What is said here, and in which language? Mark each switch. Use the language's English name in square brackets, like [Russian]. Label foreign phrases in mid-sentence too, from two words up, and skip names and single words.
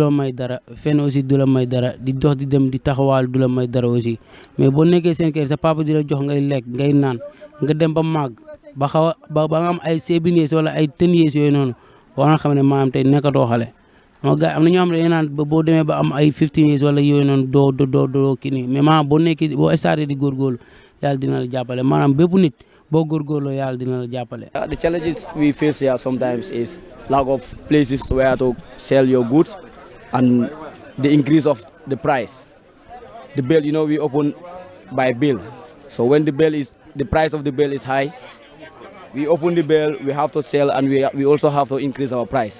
[Wolof] la may dara fenn aussi du la may dara di dox di dem di taxawaal du la may dara aussi mais boo nekkee seen kër sa papa di la jox ngay lekk ngay naan nga dem ba màgg ba nga am ay 7 years wala ay 10 years yooyu noonu war nga xam ne maanaam tey nekkatoo xale ama gars am na ñoo xam ne dañuy naan boo demee ba am ay 15 years wala yooyu noonu doo kii nii mais maanaam boo nekkee boo starté di góorgóorlu yàlla dina la jàppale maanaam bépp nit boo góorgóorloo yàlla dina la jàppale. [English] The challenges we face here sometimes is lack of places where to sell your goods and the increase of the price. The bill, we open by bill. So when the price of the bill is high, we open the bill, we have to sell, and we also have to increase our price.